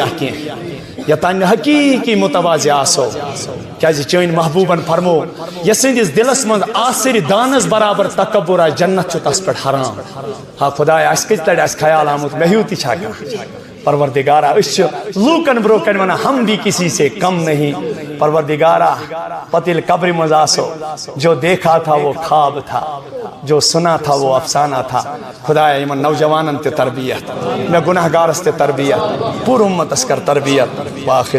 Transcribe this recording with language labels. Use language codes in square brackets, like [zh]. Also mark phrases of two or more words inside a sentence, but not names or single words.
[ks] کینٛہہ یوٚتانۍ نہٕ حقیٖقی متوازِ آسو کیٛازِ چٲنۍ محبوٗبن فرمو یس سٕنٛدِس دِلس منٛز آسٕرۍ دانس برابر تکبر آسہِ جنت چھُ تس پٮ۪ٹھ حرام ہا خدایا اَسہِ کٔژِ لٹہِ آسہِ خیال آمُت مےٚ ہیوٗ تہِ چھا کانٛہہ پروردگارا أسۍ چھِ لوٗکن برونٛہہ کنہِ ونان [ur] ہم بھی کسی سے کم نہیں [ks] پروردگارہ پتل قبر مزاسو [ur] جو دیکھا تھا وہ خواب تھا، جو سنا تھا وہ افسانہ تھا. [ks] خدایا ایمن نوجوانن تے تربیت، میں گناہگار استے تربیت، پور امت اسکر تربیت.